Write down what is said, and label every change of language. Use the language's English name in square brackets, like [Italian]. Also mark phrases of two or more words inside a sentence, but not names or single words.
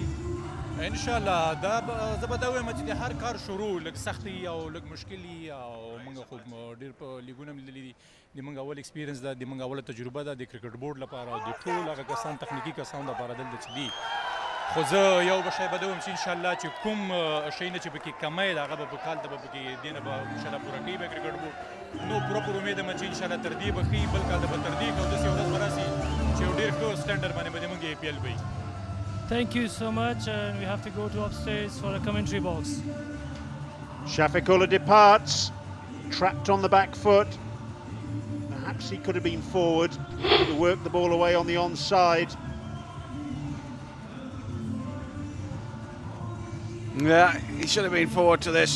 [Pashto] انشاءالله دا زه به دا وایم چې د هر کار شروع لږ سخت او لږ مشکل او موږ خو ډېر په لیګونه هم لیدلي دي د موږ اول ایکسپیرینس ده د موږ اوله تجربه ده د کرکټ بورډ لپاره او د ټول هغه کسان تخنیکي کسان لپاره دلته چې دي خو زه یو به شی به دا وایم چې انشاءالله چې کوم شی نه چې پکې کمی ده هغه به په کال ته به پکې دې نه به انشاءالله پوره کوي به کرکټ بورډ نو پوره پر امید یم چې انشاءالله تر دې به ښي بل کال ته به تر دې ښه او داسې یو ورځ به راسي چې یو ډېر ښه سټنډر باندې به د موږ APL وي [English] Thank you so much, and we have to go to upstairs for a commentary box. Shafiqullah departs, trapped on the back foot. Perhaps he could have been forward to work the ball away on the onside. Yeah, he should have been forward to this.